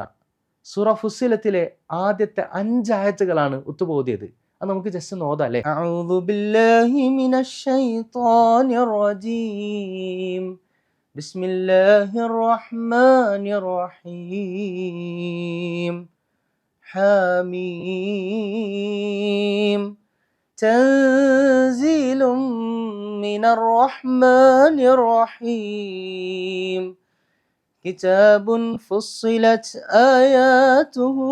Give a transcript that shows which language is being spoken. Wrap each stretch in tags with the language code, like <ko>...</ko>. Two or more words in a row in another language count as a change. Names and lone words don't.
<ml>സൂറ ഫുസ്സിലത്തിലെ ആദ്യത്തെ 5 ആയത്തുകളാണ് ഉത്തുബ ഓതിയത്. അത് നമുക്ക് ജസ്റ്റ് ഒന്ന് ഓതാം അല്ലേ.</ml> <ar>أعوذ بالله من الشيطان الرجيم بسم الله الرحمن الرحيم حميم تنزيل من الرحمن الرحيم كتاب فصلت آياته</ar>